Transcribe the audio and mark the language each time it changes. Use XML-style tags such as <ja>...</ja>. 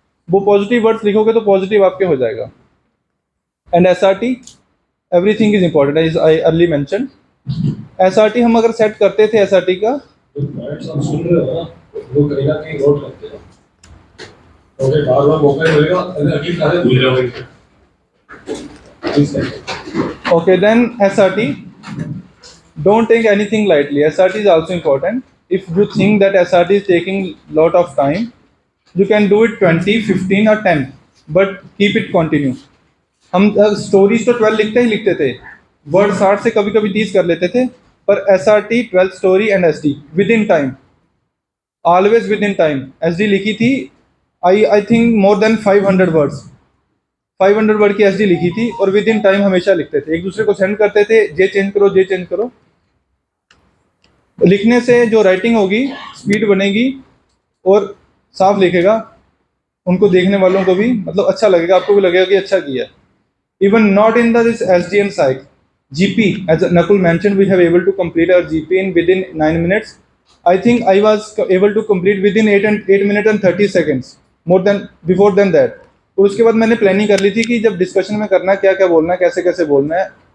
<hi>वो positive words लिखोगे तो पॉजिटिव आपके हो जाएगा। And SRT,</hi> <en>Everything is important, as I early mention.</en> <hi>SRT हम अगर सेट करते थे SRT का, सुन रहे हो ना, वो करेगा कि नोट करते हैं, ओके, बार बार मौका मिलेगा, अगली सारे भूल जाओगे।</hi> <en>okay, then SRT, don't take anything lightly. SRT is also important. If you think that SRT is taking lot of time, you can do it 20, 15 or 10, but keep it continue.</en> <hi>हम stories तो 12 लिखते ही लिखते थे, word 60 से कभी कभी 30 कर लेते थे।</hi> <en>पर SRT 12 story and SD within time, always within time.</en> <hi>SD लिखी थी</hi> <en>I think more than 500 words,</en> <hi>500 word की SD लिखी थी, और विद इन टाइम हमेशा लिखते थे। एक दूसरे को सेंड करते थे, जे चेंज करो, जे चेंज करो। लिखने से जो राइटिंग होगी, स्पीड बनेगी और साफ लिखेगा, उनको देखने वालों को भी मतलब अच्छा लगेगा, आपको भी लगेगा कि अच्छा किया।</hi> <en>Even not in this SD and Psych, GP, as Nakul mentioned, we have able to complete our GP in within 9 minutes. I think I was able to complete within 8 minutes and 30 seconds, more than before than that.</en> <hi>और उसके बाद मैंने planning कर ली थी कि जब discussion में करना है, क्या क्या बोलना है, कैसे कैसे बोलना है।</hi>